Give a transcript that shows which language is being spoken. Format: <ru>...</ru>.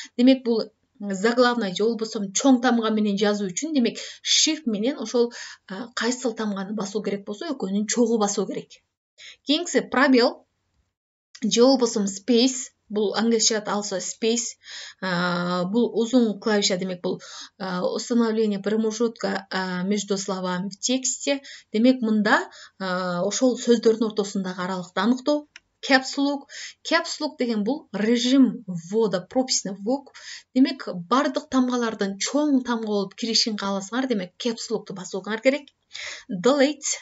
<ky>Демек бул заглавный же болбосо чоң тамга менен жазуу үчүн, демек Shift менен ошол кайсыл тамганы басуу керек болсо, экөөнүн чогуу басуу керек. Кийинкиси пробел же болбосо Space. Бул англисче</ky> <en>also space.</en> <ky>Бул узун клавиша, демек бул</ky> <ru>установление промежутка между словами в тексте.</ru> <ky>Демек мында ошол сөздөрдүн ортосундагы аралыкты аныктоо. Caps Lock. Caps Lock деген бул</ky> <ru>режим ввода прописных букв.</ru> <ky>Демек бардык тамгалардын чоң тамга болуп киришин кааласаңар, демек Caps Lock'ты басууңар керек. Delete.</ky>